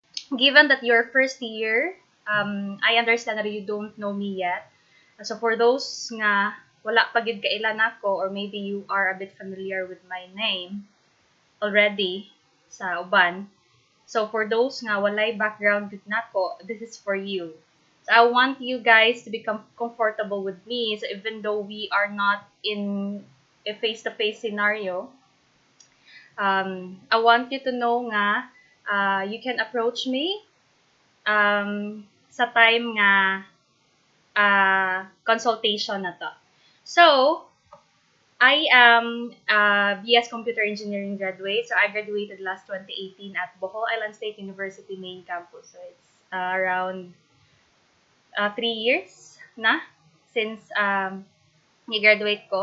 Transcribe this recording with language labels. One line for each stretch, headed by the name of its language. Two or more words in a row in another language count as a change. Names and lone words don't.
English: given that you're first year, I understand that you don't know me yet. So for those
Hiligaynon: nga wala pa gid kailan ako,
English: or maybe you are a bit familiar with my name already
Hiligaynon: sa uban.
English: So for those
Hiligaynon: nga walay background gid nako,
English: this is for you. So I want you guys to become comfortable with me. So even though we are not in a face-to-face scenario, I want you to know nga you can approach me sa time
Hiligaynon: nga consultation na to.
English: So, I am a BS Computer Engineering graduate. So, I graduated last 2018 at Bohol Island State University main campus. So, it's around 3 years na since
Hiligaynon: i-graduate ko.